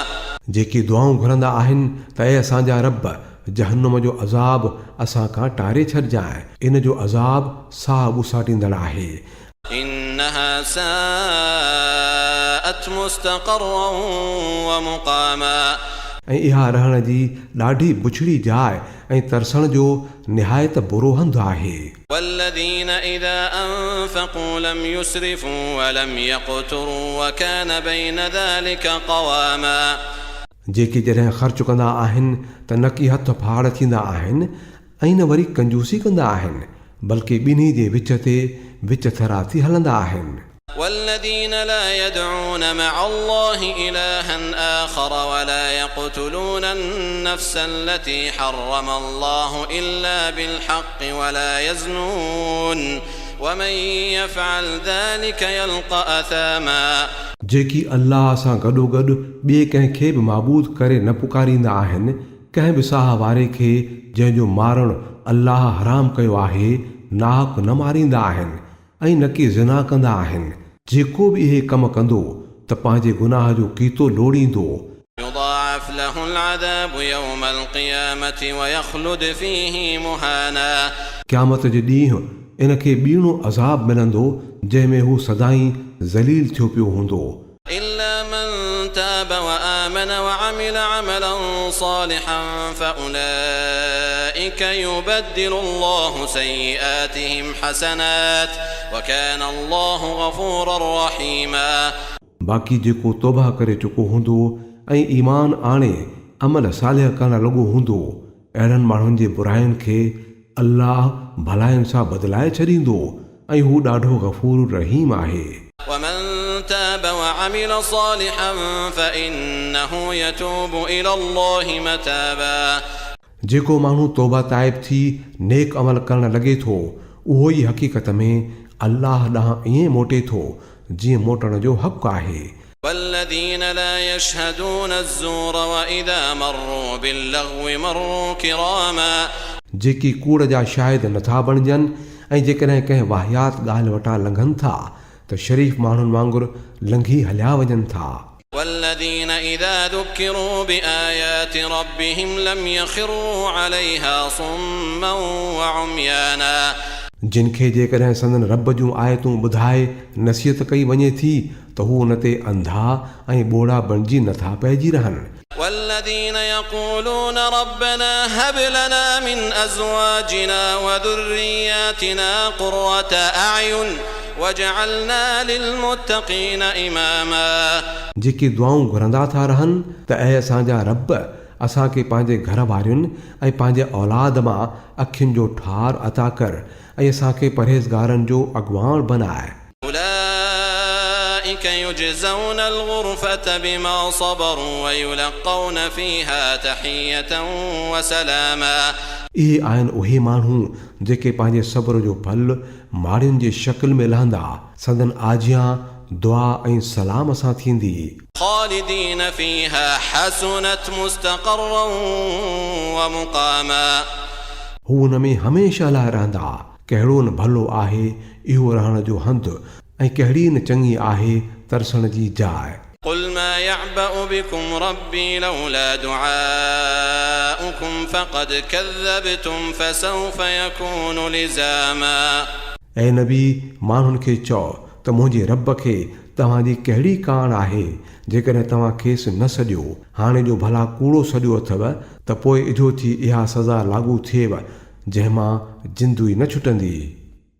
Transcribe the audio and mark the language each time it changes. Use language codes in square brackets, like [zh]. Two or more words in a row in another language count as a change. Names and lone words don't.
[sd] जेकी दुआऊं घुरंदा आहिनि त ऐं असांजा रब जहन्नुम जो अज़ाब असां खां टारे छॾिजांइ, इन जो अज़ाब साह ॿुसाटींदड़ आहे। [ar] إنها ساءت مستقرا ومقاما [sd] ऐं इहा रहण जी ॾाढी बुछड़ी जाइ ऐं तरसण जो निहायत बुरो हंधु आहे। [ar] والذين إذا أنفقوا لم يسرفوا ولم يقتروا وكان بين ذلك قواما [sd] जेके जॾहिं ख़र्च कंदा आहिनि त न की हथ फाड़ थींदा आहिनि ऐं न वरी कंजूसी कंदा आहिनि, बल्कि ॿिन्ही जे विच ते विच थरा थी हलंदा आहिनि। [ar] والذين لا يدعون مع الله إلها آخر ولا يقتلون النفس التي حرم الله إلا بالحق ولا يزنون ومن يفعل ذلك يلقى أثاما [sd] जेकी अल्लाह सां गॾोगॾु ॿिए कंहिंखे बि माबूद करे न पुकारींदा आहिनि, कंहिं बि साह वारे खे जंहिंजो मारणु अल्लाह हराम कयो आहे नाहक न मारींदा आहिनि ऐं न की ज़िना कंदा आहिनि। जेको बि इहे कम कंदो त पंहिंजे गुनाह जो कीतो लोड़ींदो। [ar] يضاعف له العذاب يوم القيامة ويخلد فيه مهانا [sd] क़यामत जे ॾींहुं इन खे ॿीणो अज़ाब मिलंदो जंहिंमें हू सदाईं ज़लील थियो पियो हूंदो। [ar] إلا من تاب وآمن وعمل عملا صالحا فأولئك يبدل الله سيئاتهم حسنات وكان الله غفورا رحيما [sd] बाक़ी जेको तौबा करे चुको हूंदो ऐं ईमान आणे अमल सालिह करणु लॻो हूंदो, अहिड़नि माण्हुनि जे बुराइनि खे अल्लाह भलाइनि सां बदिलाए छॾींदो ऐं हू ॾाढो गफ़ूर रहीम आहे। [ar] ومن تاب وعمل صالحا فإنه يتوب إلى الله متابا [sd] जेको माण्हू तौबा ताइब थी नेक अमल करणु लॻे थो उहो ई हक़ीक़त में अल्लाह ॾांहुं ईअं मोटे थो जीअं मोटण जो हक़ आहे। [ar] والذين لا يشهدون الزور وإذا مروا باللغو مروا كراما [sd] जेकी कूड़ जा शाहिद नथा बणजनि ऐं जेकॾहिं कंहिं वाहियात ॻाल्हि वटां लंघनि था त शरीफ़ माण्हुनि वांगुरु लंघी हलिया वञनि था। [ar] والذين إذا ذكروا بآيات ربهم لم يخروا عليها صما وعميانا [sd] जिनखे जेकॾहिं संदन रब जूं आयतूं ॿुधाए नसीहत कई वञे थी त हू उन ते अंधा ऐं ॿोड़ा बणिजी नथा पइजी रहनि। [ar] والذين يقولون ربنا هب لنا من أزواجنا وذرياتنا قرة أعين وجعلنا للمتقين إماما [sd] जेके दुआऊं घुरंदा था रहनि त ऐं असांजा रब असांखे पंहिंजे घर वारियुनि ऐं पंहिंजे औलाद मां अखियुनि जो ठार अता कर ऐं असांखे परहेज़गारनि जो अॻुवाण बनाए। [ar] أولئك يجزون الغرفة بما صبروا ويلقون فيها تحية وسلاما [sd] इहे आहिनि उहे माण्हू जेके पंहिंजे सब्र जो फल माड़ियुनि जे शक्ल में लहंदा संदन आजियां दुआ ऐं सलाम सां थींदी। [ar] خالدين فيها حسنت مستقرا ومقاما [sd] हू हुन में हमेशह लाइ रहंदा। कहिड़ो न भलो आहे इहो रहण जो हंधु ऐं कहिड़ी न चङी आहे तरसण जी जाइ। [ar] قل ما يعبأ بكم ربي لولا دعاؤكم فقد كذبتم فسوف يكون لزاما [sd] ऐं नबी माण्हुनि खे चओ त मुंहिंजे रब खे तव्हांजी कहिड़ी कान आहे जेकॾहिं तव्हां खेसि न सॼो हाणे जो भला कूड़ो सॼो अथव त पोइ इजो थी इहा सज़ा लागू थिएव जंहिंमां जिंदू ई न छुटंदी।